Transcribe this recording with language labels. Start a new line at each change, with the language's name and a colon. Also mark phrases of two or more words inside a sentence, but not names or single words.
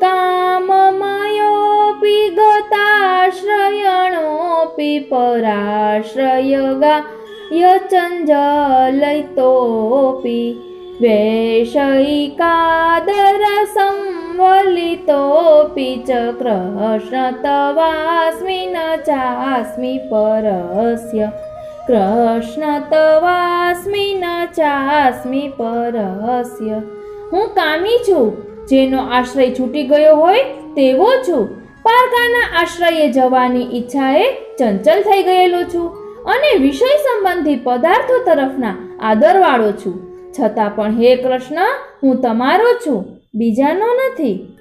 Sanskrit: काममयोऽपि गताश्रयणोऽपि पराश्रयगायचञ्जलितोऽपि वैषयिकादरसंवलितोऽपि च कृष्ण तवास्मि न चास्मि परस्य कृष्ण तवास्मि न चास्मि परस्य।
Gujarati: હું કામી છું, જેનો આશ્રય છૂટી ગયો હોય તેવો છું. પારકાના આશ્રયે જવાની ઈચ્છાએ ચંચલ થઈ ગયેલો છું અને વિષય સંબંધી પદાર્થો તરફના આદરવાળો છું. છતાં પણ હે કૃષ્ણ, હું તમારો છું, બીજાનો નથી.